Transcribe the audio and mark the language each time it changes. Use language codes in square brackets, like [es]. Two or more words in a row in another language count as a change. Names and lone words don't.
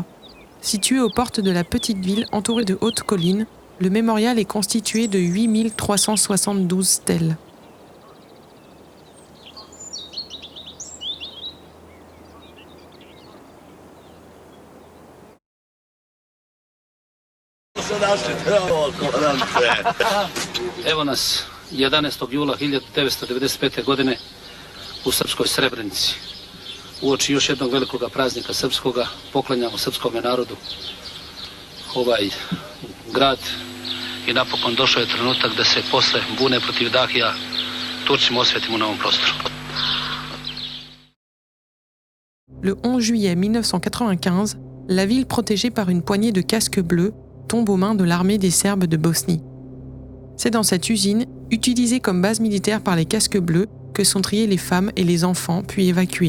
[fr] Situé aux portes de la petite ville entourée de hautes collines, le mémorial est constitué de 8372 stèles. [sr] Evo nas 11. jula 1995. godine u srpskoj Srebrenici. Uoči još jednog velikoga praznika srpskoga, poklanjamo srpskome narodu ovaj grad i napokon došao je trenutak da se posle bune protiv Dahija Turcima osvetimo na ovom prostoru. [fr] Le 11 juillet 1995, la ville protégée par une poignée de casques bleus tombe aux mains de l'armée des Serbes de Bosnie. C'est dans cette usine, utilisée comme base militaire par les casques bleus, que sont triés les femmes et les enfants, puis évacués.